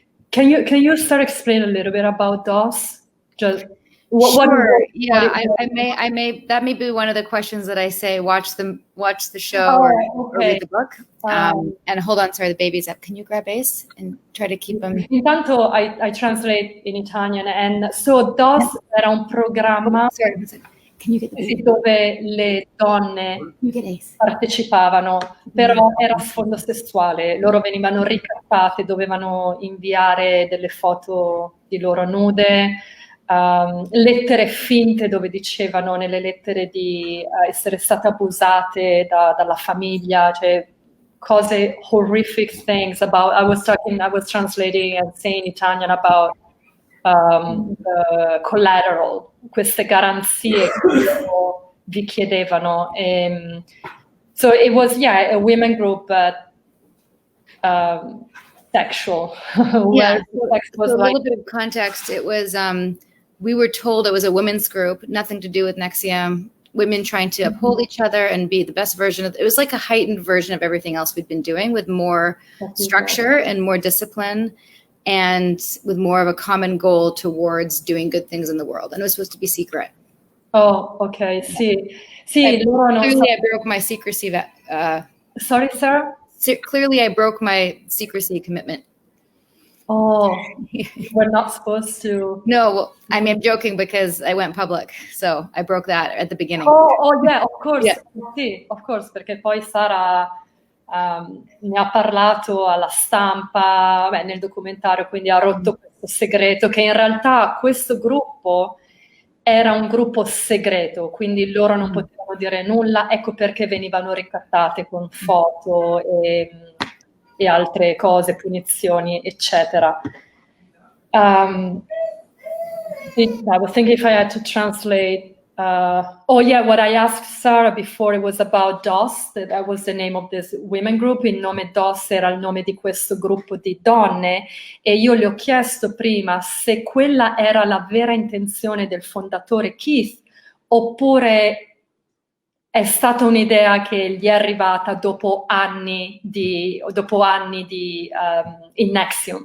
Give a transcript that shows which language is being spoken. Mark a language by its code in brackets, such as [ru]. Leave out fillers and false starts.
[en] Can you start explain a little bit about DOS? Just sure. I may that may be one of the questions that I say. Watch the show or read the book. And hold on, sorry, the baby's up. Can you grab Ace and try to keep him? [it] Intanto [en] I translate in Italian, and so [it] DOS era un programma dove le donne partecipavano, però era a sfondo sessuale. Loro venivano ricattate, dovevano inviare delle foto di loro nude. Lettere finte dove dicevano nelle lettere di essere state abusate dalla famiglia, cioè cose [en] horrific things about. I was translating and saying in Italian about the collateral, [it] queste garanzie che vi chiedevano. [en] So it was a women group, but sexual. Yeah, so a little bit of context. It was we were told it was a women's group, nothing to do with Nexium. Women trying to uphold each other and be the best version of it. Was like a heightened version of everything else we'd been doing, with more structure and more discipline, and with more of a common goal towards doing good things in the world. And it was supposed to be secret. Oh, okay. Sì. Clearly, I broke my secrecy. Sorry, Sarah? Clearly, I broke my secrecy commitment. Oh, we're not supposed to. No, well, I mean, I'm joking because I went public, so I broke that at the beginning. Oh yeah, of course. Yeah. [it] Sì, [en] of course, [it] perché poi Sara ne ha parlato alla stampa, nel documentario, quindi ha rotto questo segreto, che in realtà questo gruppo era un gruppo segreto, quindi loro non potevano dire nulla, ecco perché venivano ricattate con foto e altre cose, punizioni, eccetera. [en] I was thinking if I had to translate. What I asked Sara before, it was about DOS, that was the name of this women group. [it] Il nome DOS era il nome di questo gruppo di donne, e io le ho chiesto prima se quella era la vera intenzione del fondatore Keith, oppure è stata un'idea che gli è arrivata dopo anni in Nexium.